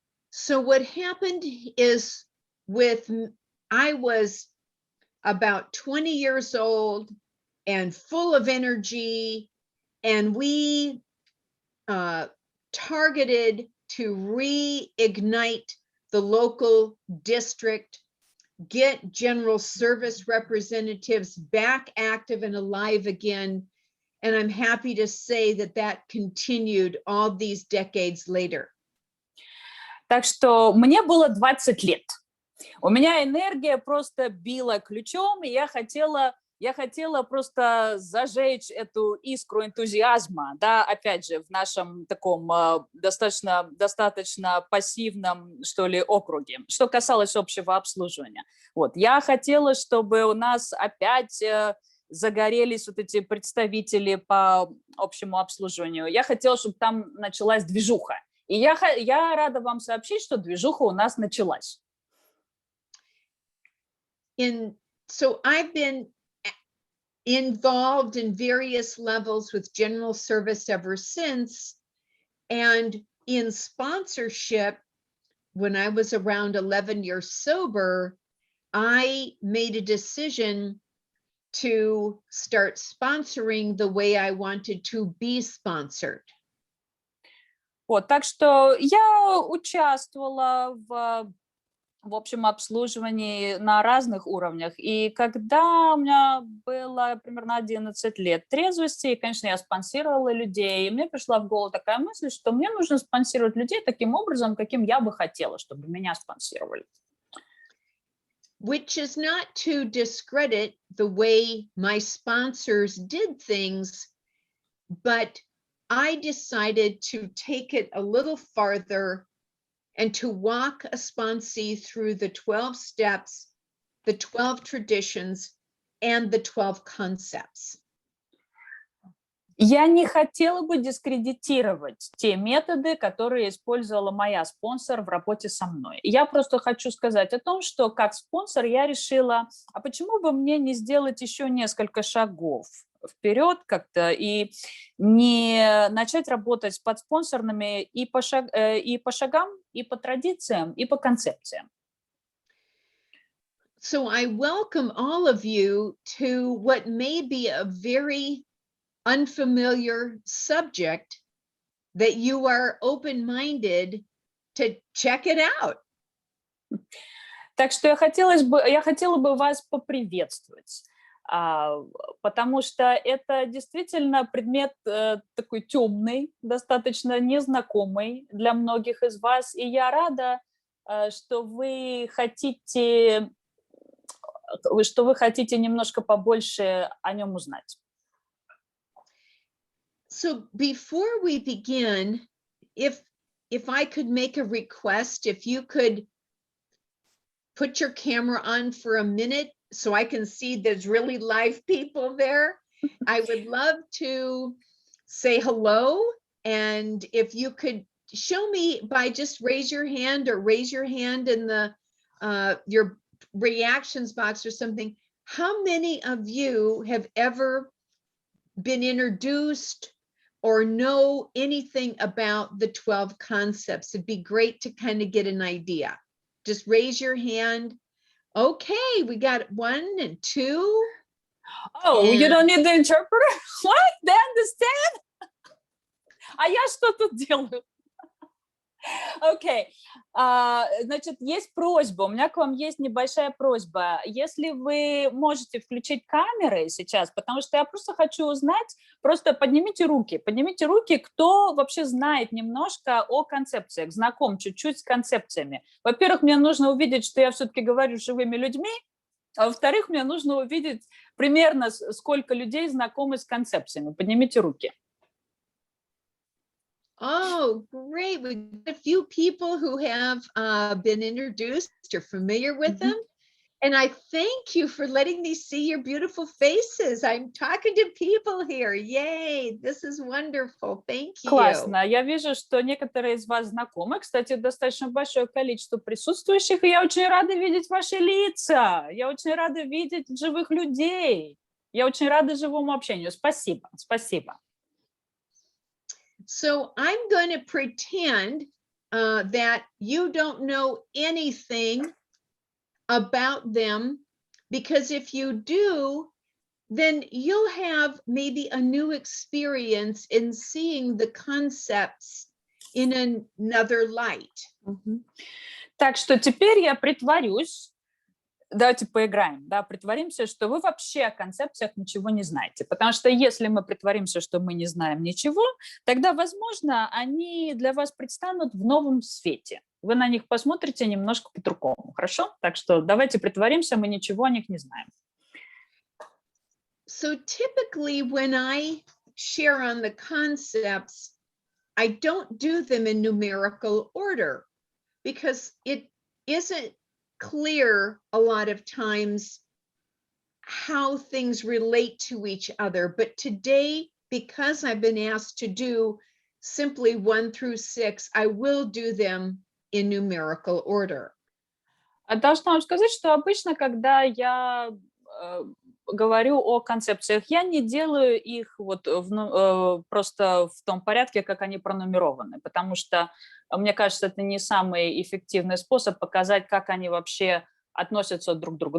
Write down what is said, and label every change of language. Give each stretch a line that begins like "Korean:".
English: So what happened is I was about 20 years old and full of energy, and we targeted to reignite the local district, get general service representatives back active and alive again. And I'm happy to say that that continued all these decades later.
Russian: Так что мне было 20 лет. У меня энергия просто била ключом, и я хотела просто зажечь эту искру энтузиазма, да, опять же, в нашем таком достаточно пассивном, что ли, округе, что касалось общего обслуживания. Вот, я хотела, чтобы у нас опять загорелись вот эти представители по общему обслуживанию. Я хотела, чтобы там началась движуха. И я рада вам сообщить, что движуха у нас началась.
English: So I've been involved in various levels with general service ever since. And in sponsorship, when I was around 11 years sober, I made a decision to start sponsoring the way I wanted to be sponsored.
Russian: Вот, так что я участвовала в общем обслуживании на разных уровнях. И когда у меня было примерно 11 лет трезвости, и, конечно, я спонсировала людей, и мне пришла в голову такая мысль, что мне нужно спонсировать людей таким образом, каким я бы хотела, чтобы меня спонсировали.
English: Which is not to discredit the way my sponsors did things, but I decided to take it a little farther and to walk a sponsee through the 12 steps, the 12 traditions, and the 12 concepts.
Russian: Я не хотела бы дискредитировать те методы, которые использовала моя спонсор в работе со мной. Я просто хочу сказать о том, что как спонсор я решила, а почему бы мне не сделать еще несколько шагов вперед как-то и не начать работать с подспонсорными и по шагам, и по традициям, и по концепциям.
English: So I welcome all of you to what may be a very unfamiliar subject that you are open-minded to check it out.
Russian: Так что я хотела бы вас поприветствовать, потому что это действительно предмет такой темный, достаточно незнакомый для многих из вас, и я рада, что вы хотите немножко побольше о нем узнать.
English: So before we begin, if I could make a request, if you could put your camera on for a minute so I can see there's really live people there, I would love to say hello. And if you could show me by just raise your hand or raise your hand in the your reactions box or something, how many of you have ever been introduced or know anything about the 12 concepts? It'd be great to kind of get an idea. Just raise your hand. Okay, we got 1 and 2. Oh, you don't need the interpreter? What? They understand?
Russian: А я что тут делаю? Окей. Значит, есть просьба, у меня к вам есть небольшая просьба. Если вы можете включить камеры сейчас, потому что я просто хочу узнать, просто поднимите руки, кто вообще знает немножко о концепциях, знаком чуть-чуть с концепциями. Во-первых, мне нужно увидеть, что я все-таки говорю с живыми людьми, а во-вторых, мне нужно увидеть примерно, сколько людей знакомы с концепциями. Поднимите руки.
English: Oh, great. We've got a few people who have been introduced or familiar with them. And I thank you for letting me see your beautiful faces. I'm talking to people here. Yay, this is wonderful. Thank you.
Russian: Классно. Я вижу, что некоторые из вас знакомы. Кстати, достаточно большое количество присутствующих. И я очень рада видеть ваши лица. Я очень рада видеть живых людей. Я очень рада живому общению. Спасибо. Спасибо.
English: So I'm going to pretend that you don't know anything about them, because if you do, then you'll have maybe a new experience in seeing the concepts in another light.
Russian: Так что теперь я притворюсь, давайте поиграем, да, притворимся, что вы вообще о концепциях ничего не знаете, потому что если мы притворимся, что мы не знаем ничего, тогда, возможно, они для вас предстанут в новом свете. Вы на них посмотрите немножко по-другому, хорошо? Так что давайте притворимся, мы ничего о них не знаем.
English: So typically when I share on the concepts, I don't do them in numerical order because it isn't clear a lot of times how things relate to each other. But today, because I've been asked to do simply 1 through 6, I will do them in numerical order.
Russian: Должна вам сказать, что обычно, когда я говорю о концепциях, я не делаю их вот просто в том порядке, как они пронумерованы, потому что, мне кажется, это не самый эффективный способ показать, как они вообще относятся друг к другу.